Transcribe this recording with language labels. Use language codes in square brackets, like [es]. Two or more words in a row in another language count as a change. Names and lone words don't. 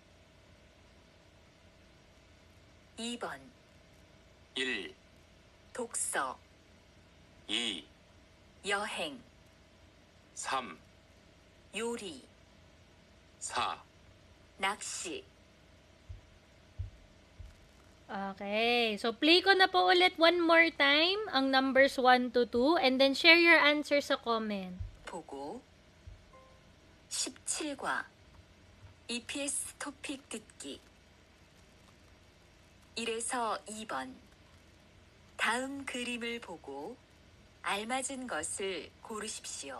[ko] 2번 1. 독서 2. 여행 3. 요리 4. 낚시 Okay. [en] So, play [tl] ko na po ulit [en] one more time ang numbers 1 to 2 and then share your answer sa comment. [ko] 보고 17과 EPS 토픽 듣기 1에서 2번 다음 그림을 보고 알맞은 것을 고르십시오.